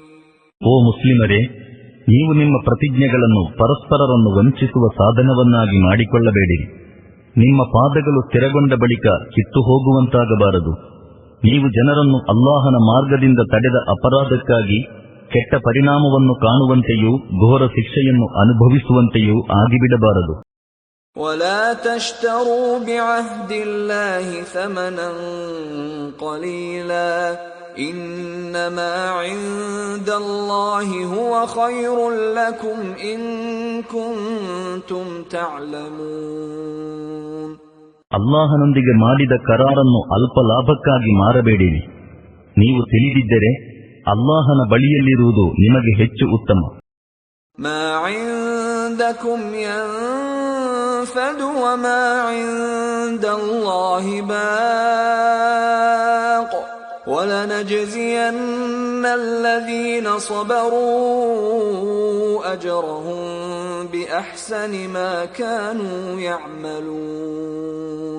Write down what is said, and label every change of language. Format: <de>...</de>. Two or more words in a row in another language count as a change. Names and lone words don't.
<kn>ಓ ಮುಸ್ಲಿಮರೇ, ನೀವು ನಿಮ್ಮ ಪ್ರತಿಜ್ಞೆಗಳನ್ನು ಪರಸ್ಪರರನ್ನು ವಂಚಿಸುವ ಸಾಧನವನ್ನಾಗಿ ಮಾಡಿಕೊಳ್ಳಬೇಡಿರಿ. ನಿಮ್ಮ ಪಾದಗಳು ಸ್ಥಿರಗೊಂಡ ಬಳಿಕ ಕಿತ್ತು ಹೋಗುವಂತಾಗಬಾರದು. ನೀವು ಜನರನ್ನು ಅಲ್ಲಾಹನ ಮಾರ್ಗದಿಂದ ತಡೆದ ಅಪರಾಧಕ್ಕಾಗಿ ಕೆಟ್ಟ ಪರಿಣಾಮವನ್ನು ಕಾಣುವಂತೆಯೂ ಘೋರ ಶಿಕ್ಷೆಯನ್ನು ಅನುಭವಿಸುವಂತೆಯೂ ಆಗಿಬಿಡಬಾರದು.</kn> <ar>ولا تشتروا بعهد الله ثمنا قليلا إنما عند الله هو خير لكم إن كنتم تعلمون.</ar> <kn>ಅಲ್ಲಾಹನೊಂದಿಗೆ ಮಾಡಿದ ಕರಾರನ್ನು ಅಲ್ಪ ಲಾಭಕ್ಕಾಗಿ ಮಾರಬೇಡಿರಿ. ನೀವು ತಿಳಿದಿದ್ದರೆ ಅಲ್ಲಾಹನ ಬಳಿಯಲ್ಲಿರುವುದು ನಿಮಗೆ ಹೆಚ್ಚು ಉತ್ತಮ.</kn> <ar>ما عندكم ينفد وما عند الله باق ولنجزين الذين صبروا أجرهم بأحسن ما كانوا يعملون.</ar>